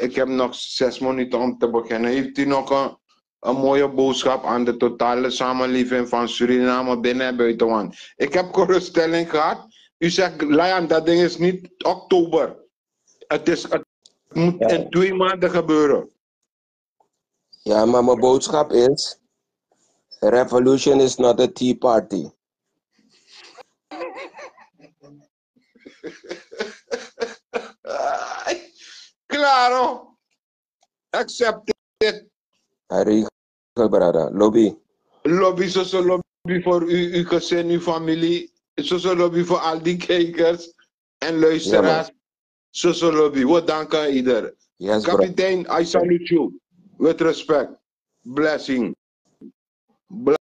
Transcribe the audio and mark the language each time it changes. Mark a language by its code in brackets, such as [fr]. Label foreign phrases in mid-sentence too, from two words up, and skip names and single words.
[nl] Ik heb nog 6 minuten om te beginnen. Heeft u nog een mooie boodschap aan de totale samenleving van Suriname binnen en buiten? Ik heb geruststelling gehad. U zegt, Lion, dat ding is niet oktober. Het moet in 2 maanden gebeuren. Ja, maar mijn boodschap is, [en] revolution is not a tea party. Claro. Accept it. [nl] Lobby. Lobby, zo lobby voor uw gezin, uw familie. Zo lobby voor al die kijkers en luisteraars. Zo lobby. We danken ieder. [en] Yes, Kapitein, I salute you. With respect. Blessing.